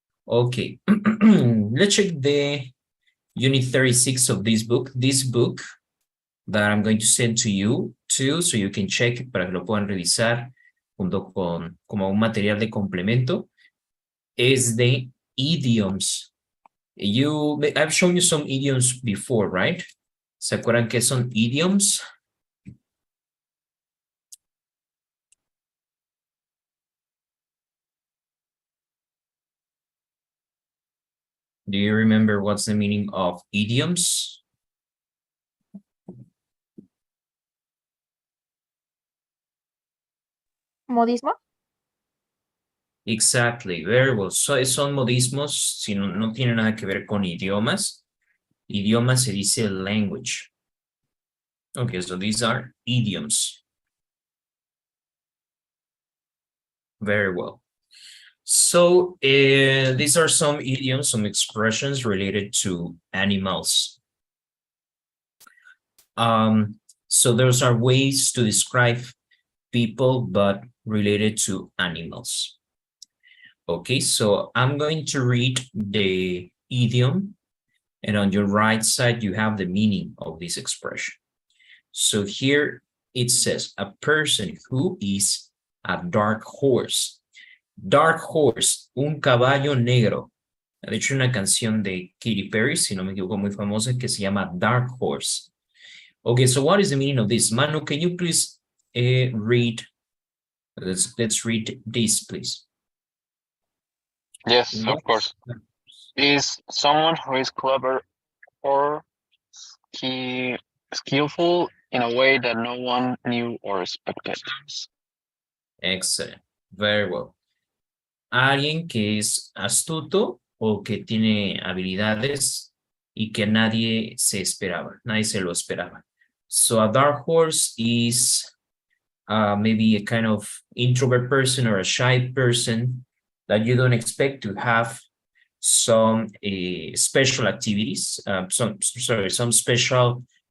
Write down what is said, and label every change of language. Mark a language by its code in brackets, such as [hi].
[en] Okay, let's check the Unit 36 of this book that I'm going to send to you too, so you can check [es] para que lo puedan revisar junto con como un material de complemento, [en] is the idioms. I've shown you some idioms before, right? [es] ¿Se acuerdan qué son idioms? [en] Do you remember what's the meaning of idioms? [es] Modismo. [en] Exactly, very well. [es] So son modismos, si no tiene nada que ver con idiomas. Idioma se dice language. [en] Okay, so these are idioms. Very well. So these are some idioms, some expressions related to animals. So those are ways to describe people, but related to animals. Okay, so I'm going to read the idiom, and on your right side, you have the meaning of this expression. So here it says, a person who is a dark horse. [es] Dark horse, un caballo negro. De hecho, una canción de Katy Perry, si no me equivoco, muy famosa, que se llama Dark Horse. [en] Okay, so what is the meaning of this? Manu, can you please read? Let's read this, please. Yes, of course. Is someone who is clever or skillful in a way that no one knew or expected. Excellent. Very well. [es] Alguien que es astuto o que tiene habilidades y que nadie se esperaba, nadie se lo esperaba. [en] So a dark horse is maybe a kind of introvert person or a shy person that you don't expect to have some special activities, some special